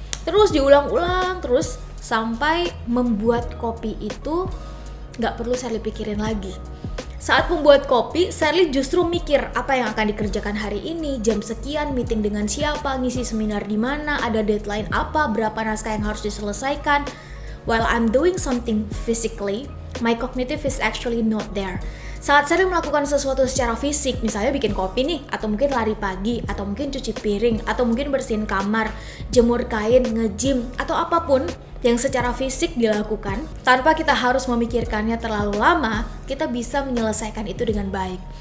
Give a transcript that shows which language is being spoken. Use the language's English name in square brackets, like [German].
[Indonesian] Terus diulang-ulang terus sampai membuat kopi itu nggak perlu Sally pikirin lagi. Saat membuat kopi, Sally justru mikir apa yang akan dikerjakan hari ini, jam sekian, meeting dengan siapa, ngisi seminar di mana, ada deadline apa, berapa naskah yang harus diselesaikan. [English] While I'm doing something physically, my cognitive is actually not there. [Indonesian] Saat Sally melakukan sesuatu secara fisik, misalnya bikin kopi nih, atau mungkin lari pagi, atau mungkin cuci piring, atau mungkin bersihin kamar, jemur kain, nge-gym, atau apapun yang secara fisik dilakukan, tanpa kita harus memikirkannya terlalu lama, kita bisa menyelesaikan itu dengan baik.